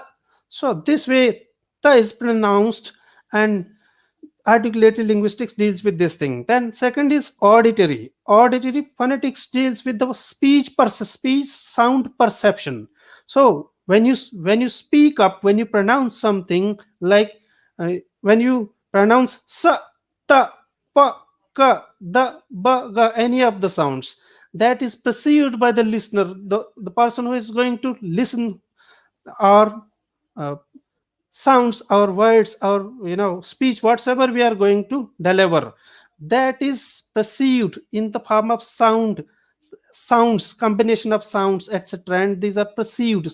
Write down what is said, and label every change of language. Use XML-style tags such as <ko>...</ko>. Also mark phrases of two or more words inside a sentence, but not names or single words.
<en>So this way ta is pronounced, and articulated linguistics deals with this thing. Then second is auditory. Auditory phonetics deals with the speech sound perception. So when you speak up, when you pronounce something, like when you pronounce sa, ta, pa, ka, da, ba, ga, any of the sounds, that is perceived by the listener, the person who is going to listen, or uh, sounds, our words, our speech, whatsoever we are going to deliver, that is perceived in the form of sounds, combination of sounds, etc., and these are perceived.</en>